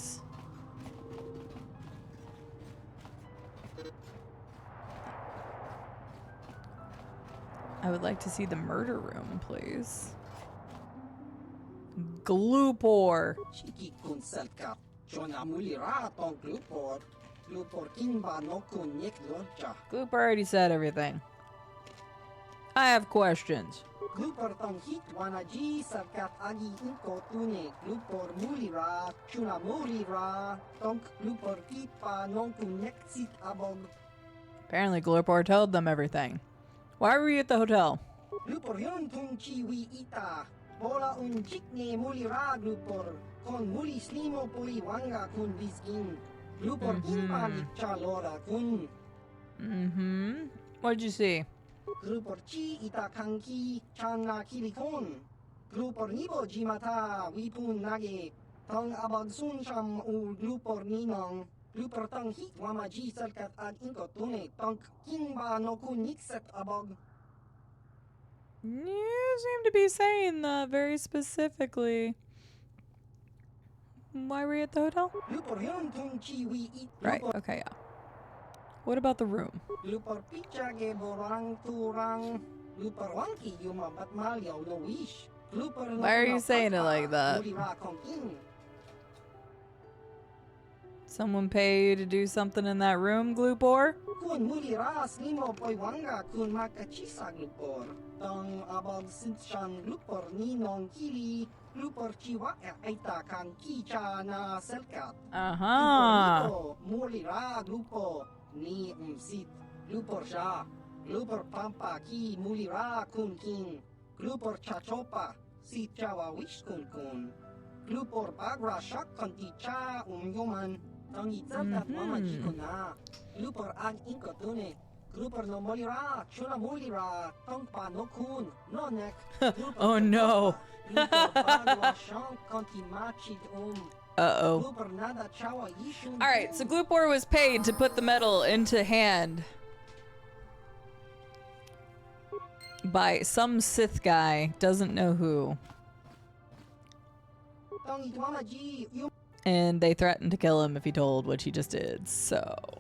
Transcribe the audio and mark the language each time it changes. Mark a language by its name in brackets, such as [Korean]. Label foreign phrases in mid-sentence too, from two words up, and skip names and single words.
[English] I would like to see the murder room, please. Gloopor. Gloopor already said everything. I have questions. Glupor tong hit wanaji sarkat agi inko tune glupor mulira chuna mulira tong glupor kipa non kunexit abog. Apparently Gloopor told them everything. Why were you at the hotel? Glupor yon tung chiwi ita bola un jikne mulira glupor kon muli slimo poi wanga kun biskin glupor impan chalora kun. What'd you see? Grupor chi ita kanki chana kilikon. Grupor nibo jimata wipun nage. Tong abag sun sham u grupor ninong. Grupor tong hit wamaji salkat ag inko tune. Tong kimba no kun nixet abog. You seem to be saying that very specifically. Why were you at the hotel? Grupor yon tung chi wi it. Right, okay, yeah. What about the room? Lupor pichage borang turang. Lupor wanki yumabat malyaw no wish. Lupor Why are you saying it like that? Someone pay you to do something in that room, Gloopor? Kun mulira slimo poi wanga kun makachisa glupor. Tong abag sinshan glupor ninong kili. Glupor chiwa aita kan kicha na selkat. Aha. Mulira glupo. Ni umsit, glupor sha, glupor pampa ki mulira kun kin, glupor chachopa, si chawa wish kun kun, glupor bagra shak konti cha yoman, tang itzalkat mama jikona, glupor ag inkotune, glupor no mulira, chuna mulira, tong pa no kun, no nek, Oh no. glupor bagra shak konti machid Uh-oh. Alright, so Gloopor was paid to put the metal into hand by some Sith guy, doesn't know who. And they threatened to kill him if he told what he just did, so...